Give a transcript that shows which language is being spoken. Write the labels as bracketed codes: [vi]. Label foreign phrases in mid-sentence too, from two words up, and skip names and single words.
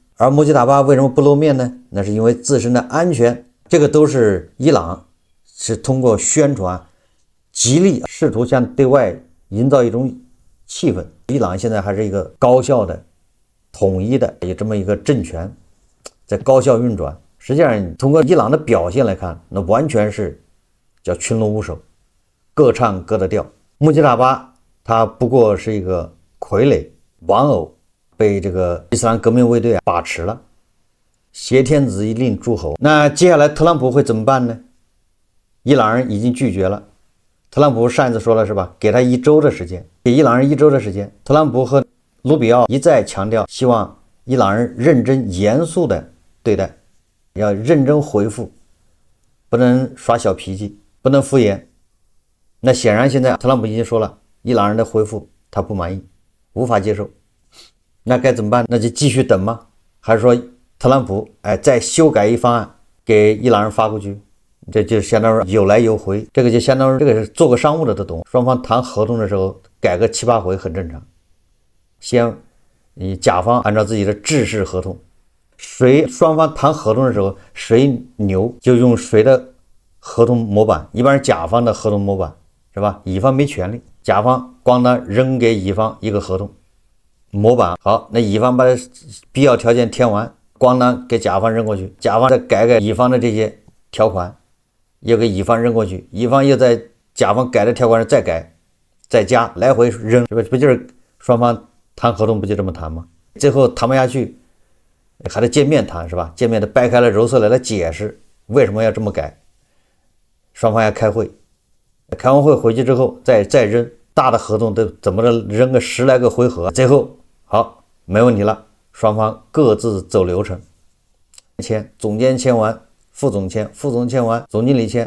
[zh] 而穆吉塔巴為什麼不露面呢？那是因為自身的安全，這個都是伊朗是通過宣傳極力試圖向對外營造一種氣氛。伊朗現在還是一個高效的統一的有這麼一個政權在高效運轉。實際上通過伊朗的表現來看，那完全是叫群龍無首，各唱各的調。穆吉塔巴他不過是一個傀儡玩偶，被这個伊斯蘭革命卫隊把持了，挟天子以令諸侯。那接下來特朗普會怎麼辦呢？伊朗人已經拒絕了。特朗普上一次說了是吧？給他1周的時間，給伊朗人1周的時間。特朗普和盧比奧一再強調，希望伊朗人認真嚴肅的對待，要認真回復，不能耍小脾氣，不能敷衍。那顯然現在特朗普已經說了，伊朗人的回復他不滿意，無法接受。那該怎麼辦？那就繼續等嗎？還是說特朗普再修改一方案給伊朗人發過去？這就相當於有來有回，這個就相當於這個是做個商務的都懂，雙方談合同的時候改個 7、8回很正常。先你甲方按照自己的制式合同，双方談合同的時候誰牛就用誰的合同模板，一般是甲方的合同模板是吧？乙方沒權利，甲方光呢扔給乙方一個合同模板，好，那乙方把必要條件填完，光呢給甲方扔過去，甲方再改乙方的這些條款，又給乙方扔過去，乙方又在甲方改的條款上再改再加，來回扔，不就是雙方談合同不就這麼談嗎？最後談不下去還得見面談是吧？見面的掰開了揉碎了来解釋為什麼要這麼改，雙方要開會，開完會回去之後再扔，大的合同都怎麼着扔個10來個回合，最後好沒問題了，雙方各自走流程，總監簽完，副總簽，副總簽完，總经理簽。